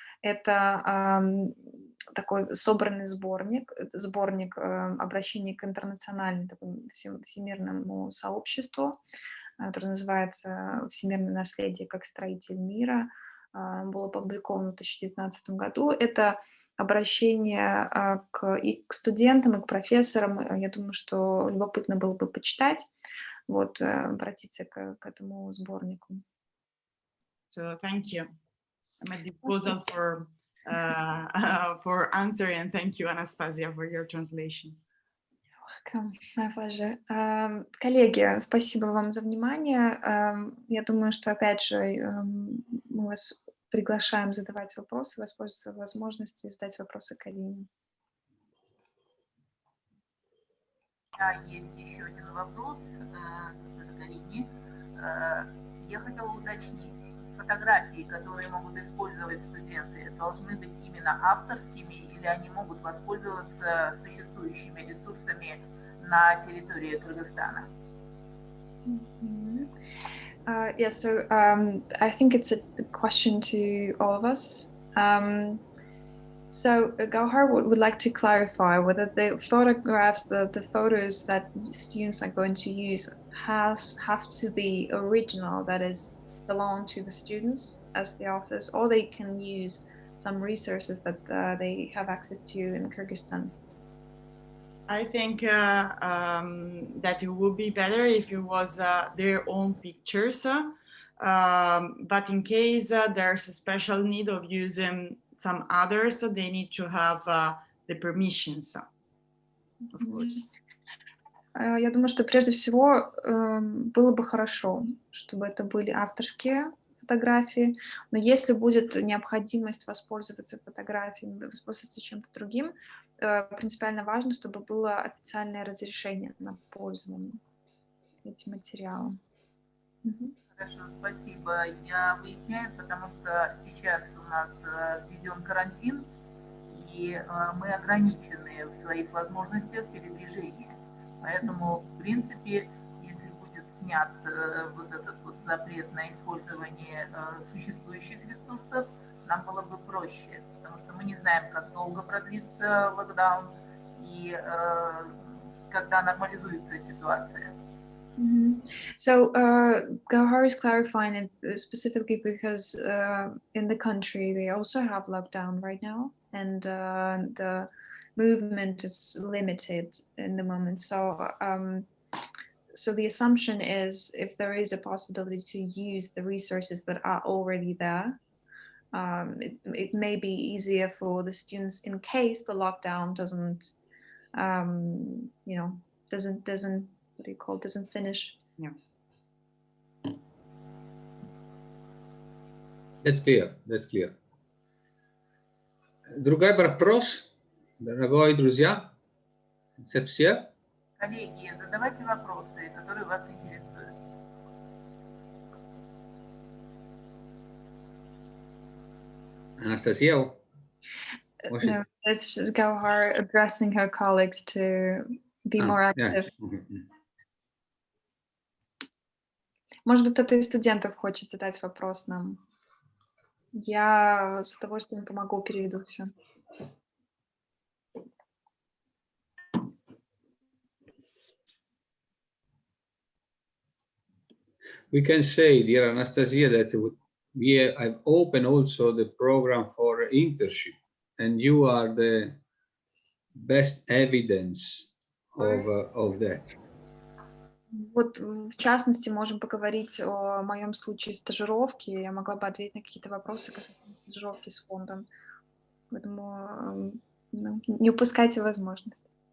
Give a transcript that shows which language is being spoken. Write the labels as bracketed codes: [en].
[ru] Это такой собранный сборник обращений к интернациональному всемирному сообществу, который называется «Всемирное наследие как строитель мира». Было опубликовано в 2019 году. Это обращение и к студентам, и к профессорам. Я думаю, что любопытно было бы почитать, вот, обратиться к этому сборнику. [en] So thank you. I'm at disposal for answering, and thank you, Anastasia, for your translation. My pleasure. [ru] Коллеги, спасибо вам за внимание. Я думаю, что, опять же, мы вас приглашаем задавать вопросы, воспользоваться возможностью задать вопросы Карине. Есть еще один вопрос к Карине. Я хотела уточнить, фотографии, которые могут использовать студенты, должны быть именно авторскими или они могут воспользоваться существующими ресурсами на территории Кыргызстана? [en] Yeah, so I think it's a question to all of us. So Gauhar would like to clarify whether the photographs, the photos that students are going to use have to be original, that is, belong to the students as the authors, or they can use some resources that they have access to in Kyrgyzstan. I think that it would be better if it was their own pictures, but in case there's a special need of using some others, they need to have the permissions, of course. [ru] Я думаю, что прежде всего было бы хорошо, чтобы это были авторские фотографии, но если будет необходимость воспользоваться фотографиями, воспользоваться чем-то другим, принципиально важно, чтобы было официальное разрешение на пользование этим материалом. Хорошо, спасибо. Я выясняю, потому что сейчас у нас введен карантин, и мы ограничены в своих возможностях передвижения. Поэтому, в принципе, если будет снят вот этот вот запрет на использование существующих ресурсов, нам было бы проще, потому что мы не знаем, как долго продлится локдаун и когда нормализуется ситуация. [en] So Gauhar is clarifying it specifically because in the country they also have lockdown right now, and the movement is limited in the moment. So so the assumption is if there is a possibility to use the resources that are already there, it may be easier for the students in case the lockdown doesn't, doesn't what do you call it, doesn't finish. Yeah. That's clear. That's clear. [ru] Другой вопрос, дорогие друзья? Это все? Коллеги, задавайте вопросы, которые вас интересуют. [en] Anastasia? No, that's just Gauhar addressing her colleagues to be more active. Yeah. [ru] Может быть, кто-то из студентов хочет задать вопрос нам. Я с удовольствием помогу, переведу все. [en] We can say, dear Anastasia, that we have opened also the program for internship, and you are the best evidence of that. [ru] Вот, в частности, можем поговорить о моем случае стажировки. Я могла бы ответить на какие-то вопросы касательно стажировки с фондом. Поэтому не упускайте возможность.